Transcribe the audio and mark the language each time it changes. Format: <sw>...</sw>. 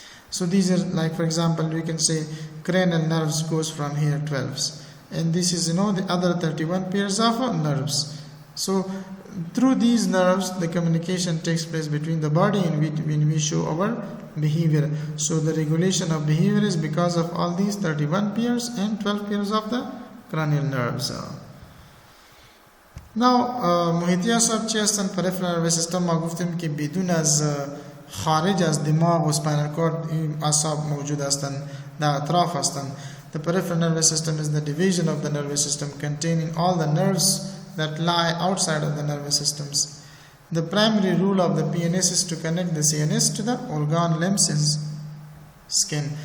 <en>So these are, like for example, we can say cranial nerves goes from here 12, and this is the other 31 pairs of nerves. So through these nerves the communication takes place between the body and when we show our behavior. So the regulation of behavior is because of all these 31 pairs and 12 pairs of the cranial nerves.</en> <fa>Now محیطی اعصاب چی هستند؟ peripheral nervous system ما گفتیم که بدون از خارج از دماغ و spinal cord این اعصاب موجود هستند، در اطراف هستند.</fa> <en>The peripheral nervous system is the division of the nervous system containing all the nerves that lie outside of the nervous systems. The primary role of the PNS is to connect the CNS to the organ, limbs and skin.</en>